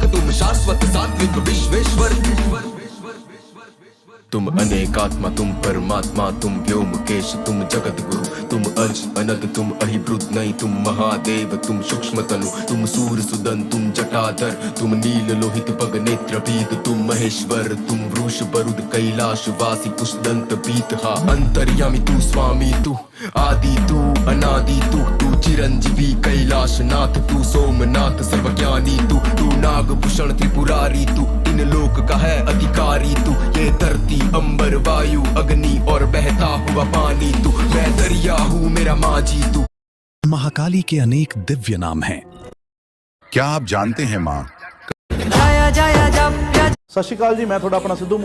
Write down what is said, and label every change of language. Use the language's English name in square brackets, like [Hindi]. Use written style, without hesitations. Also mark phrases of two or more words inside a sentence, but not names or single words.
[Hindi] तुम शाश्वत सात्विक विश्वेश्वर। तुम अनेकात्मा तुम परमात्मा, तुम व्योमकेश तुम जगत गुरु। तुम अज अनद तुम अहिब्रुद नहीं, तुम महादेव तुम सूक्ष्म तनु। तुम सूर सुदन तुम जटाधर, तुम नील लोहित पग नेत्र पीत। तुम महेश्वर तुम वृष बरुद कैलाश वासी पुष्दंत पीत। हा अंतर्यामी तू स्वामी तू आदि तू अनादि तू। तू चिरंजीवी कैलाशनाथ तू सोमनाथ सर्वज्ञानी तू। तू नागभूषण त्रिपुरारी तू, इन लोक का है अधिकारी तू। ये धरती अंबर वायु अग्नि और बहता हुआ पानी तू। मैं दरिया हूँ मेरा माझी तू। महाकाली के अनेक दिव्य नाम हैं। क्या आप जानते हैं माँ? जाया जाया जब [Punjabi] ਸਤ ਸ੍ਰੀ ਅਕਾਲ [Hindi] जी, मैं थोड़ा अपना सिद्धू